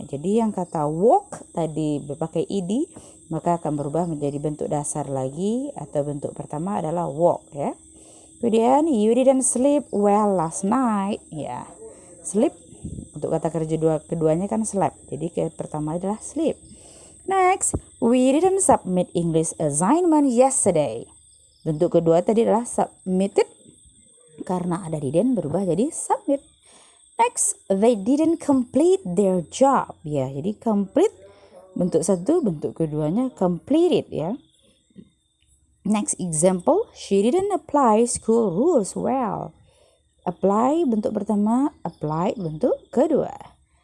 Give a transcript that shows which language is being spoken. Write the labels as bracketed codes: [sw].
[id] Jadi yang kata walk tadi berpakai ed, maka akan berubah menjadi bentuk dasar lagi atau bentuk pertama adalah walk ya. [en] Kemudian you didn't sleep well last night. [id] Ya, sleep untuk kata kerja keduanya kan slept. Jadi pertama adalah sleep. [en] Next, we didn't submit English assignment yesterday. [id] Bentuk kedua tadi adalah submitted, karena ada didn't berubah jadi submit. [en] Next, they didn't complete their job. [id] Ya, jadi complete bentuk satu, bentuk keduanya completed ya. [en] Next example, she didn't apply school rules well. [id] Apply bentuk pertama, applied bentuk kedua.